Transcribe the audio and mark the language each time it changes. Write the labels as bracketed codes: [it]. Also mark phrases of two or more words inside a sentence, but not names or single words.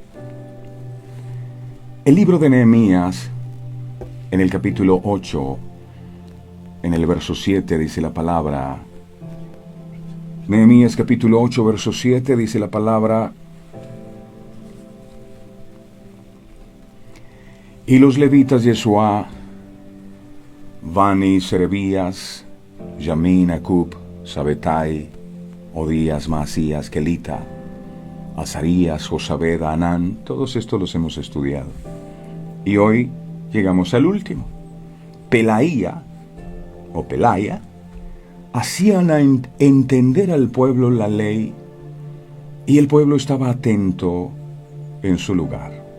[es] El libro de Nehemías, en el capítulo 8, en el verso 7, dice la palabra. Nehemías capítulo 8, verso 7, dice la palabra: y los levitas Yeshua, Bani, Serebías, Yamin, Acub, Sabetai, Odías, Masías, Kelita, Azarías, Josabed, Anán, todos estos los hemos estudiado. Y hoy llegamos al último. Pelaía, o Pelaya, hacían entender al pueblo la ley, y el pueblo estaba atento en su lugar.